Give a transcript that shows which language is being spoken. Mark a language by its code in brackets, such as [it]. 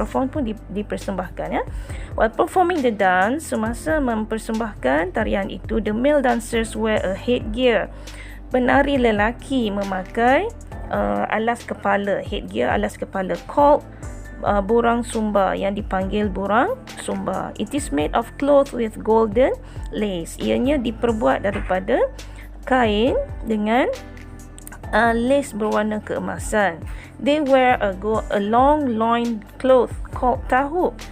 [ms] Perform pun dipersembahkan, ya. [en] While performing the dance, [ms] semasa mempersembahkan tarian itu, [en] the male dancers wear a headgear. [ms] Penari lelaki memakai alas kepala, headgear, alas kepala, called borang sumba, yang dipanggil borang sumba. [en] It is made of cloth with golden lace. [ms] Ianya diperbuat daripada kain dengan lace berwarna keemasan. [en] They wear a long loin cloth called tahu.